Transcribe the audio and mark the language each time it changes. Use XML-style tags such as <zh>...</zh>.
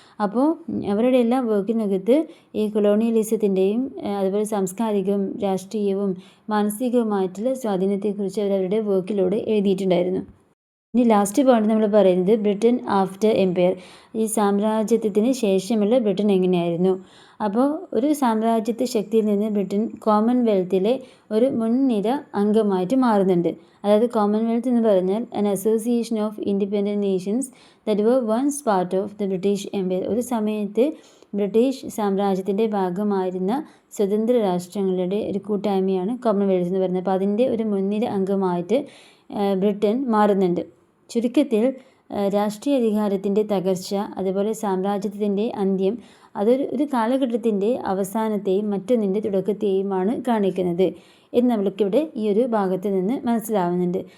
<ml>അപ്പോൾ അവരുടെ എല്ലാ വർക്കിനകത്ത് ഈ കൊളോണിയലിസത്തിൻ്റെയും അതുപോലെ സാംസ്കാരികവും രാഷ്ട്രീയവും മാനസികവുമായിട്ടുള്ള സ്വാധീനത്തെക്കുറിച്ച് അവരുടെ വർക്കിലൂടെ എഴുതിയിട്ടുണ്ടായിരുന്നു. ഇനി ലാസ്റ്റ് പോയിന്റ് നമ്മൾ പറയുന്നത് ബ്രിട്ടൻ ആഫ്റ്റർ എംപയർ, ഈ സാമ്രാജ്യത്വത്തിന് ശേഷമുള്ള ബ്രിട്ടൻ എങ്ങനെയായിരുന്നു. അപ്പോൾ ഒരു സാമ്രാജ്യത്വ ശക്തിയിൽ നിന്ന് ബ്രിട്ടൻ കോമൺവെൽത്തിലെ ഒരു മുൻനിര അംഗമായിട്ട് മാറുന്നുണ്ട്. അതായത് കോമൺവെൽത്ത് എന്ന് പറഞ്ഞാൽ</ml> <en>an association of independent nations that were once part of the British Empire.</en> <ml>ഒരു സമയത്ത് ബ്രിട്ടീഷ് സാമ്രാജ്യത്തിൻ്റെ ഭാഗമായിരുന്ന സ്വതന്ത്ര രാഷ്ട്രങ്ങളുടെ ഒരു കൂട്ടായ്മയാണ് കോമൺവെൽത്ത് എന്ന് പറയുന്നത്. അപ്പോൾ അതിൻ്റെ ഒരു മുൻനിര അംഗമായിട്ട് ബ്രിട്ടൻ മാറുന്നുണ്ട്. ചുരുക്കത്തിൽ രാഷ്ട്രീയ അധികാരത്തിൻ്റെ തകർച്ച, അതുപോലെ സാമ്രാജ്യത്തിൻ്റെ അന്ത്യം, അതൊരു കാലഘട്ടത്തിൻ്റെ അവസാനത്തെയും മറ്റൊന്നിൻ്റെ തുടക്കത്തെയുമാണ് കാണിക്കുന്നത് എന്ന് നമ്മൾക്കിവിടെ ഈ ഒരു ഭാഗത്ത് നിന്ന് മനസ്സിലാവുന്നുണ്ട്.</ml>